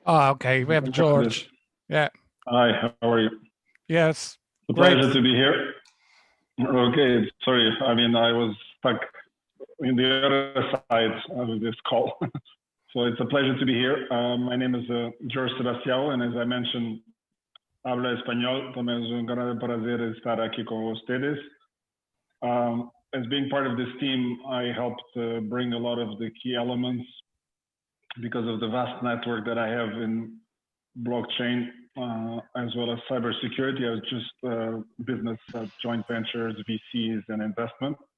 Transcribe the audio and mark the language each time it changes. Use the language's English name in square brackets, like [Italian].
[English] Oh, okay. We have George. Yeah. Hi, how are you? Yes. It's a Great. pleasure to be here. Okay, sorry. I mean, I was stuck in the other side of this call. So it's a pleasure to be here. My name is George Sebastião, and as I mentioned, [Spanish] hablo español. También es un gran placer estar aquí con ustedes. [English] As being part of this team, I helped bring a lot of the key elements because of the vast network that I have in blockchain, as well as cybersecurity. I was just business, joint ventures, VCs, and investment.